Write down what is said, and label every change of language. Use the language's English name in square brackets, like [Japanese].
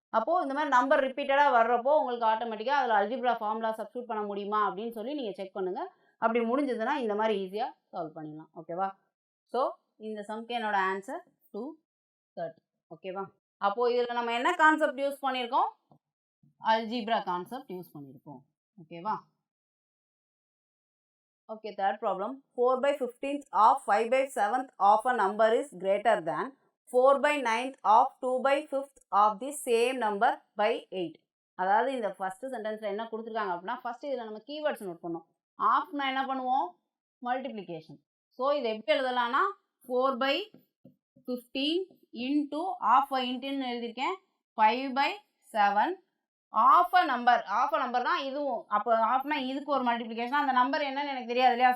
[Tamil] அப்போது இந்த மாதிரி நம்பர் ரிப்பீட்டடாக வர்றப்போ உங்களுக்கு ஆட்டோமேட்டிக்காக அதில் அல்ஜிப்ரா ஃபார்முலா சப்ஸ்டியூட் பண்ண முடியுமா அப்படின்னு சொல்லி நீங்கள் செக் பண்ணுங்கள். அப்படி முடிஞ்சதுன்னா இந்த மாதிரி ஈஸியாக சால்வ் பண்ணிடலாம். ஓகேவா? ஸோ இந்த சம்க்கு என்னோட ஆன்சர் 230. ஓகேவா? அப்போது இதில் நம்ம என்ன கான்செப்ட் யூஸ் பண்ணியிருக்கோம்? அல்ஜிப்ரா கான்செப்ட் யூஸ் பண்ணியிருக்கோம். ஓகேவா? [English] Okay, third problem. 4 by 15th of 5 by 7th of a number is greater than 4 by 9th of 2 by 5th of the same number by 8. [Tamil] அதாவது இந்த ஃபர்ஸ்ட் சென்டென்ஸில் என்ன கொடுத்துருக்காங்க அப்படின்னா, ஃபர்ஸ்ட் இதில் நம்ம கீவேர்ட்ஸ் நோட் பண்ணோம். ஆஃப்னா என்ன பண்ணுவோம்? மல்டிப்ளிகேஷன். ஸோ இது எப்படி எழுதலாம்னா 4 by 15 இன்ட்டு ஆஃப் இன்ட்டுன்னு எழுதியிருக்கேன் 5 by 7 ஆஃப் அ நம்பர்னா இதுவும் அப்போ ஆஃப்னா இதுக்கு ஒரு மல்டிப்ளிகேஷன், அந்த நம்பர் என்னன்னு எனக்கு தெரியாது இல்லையா?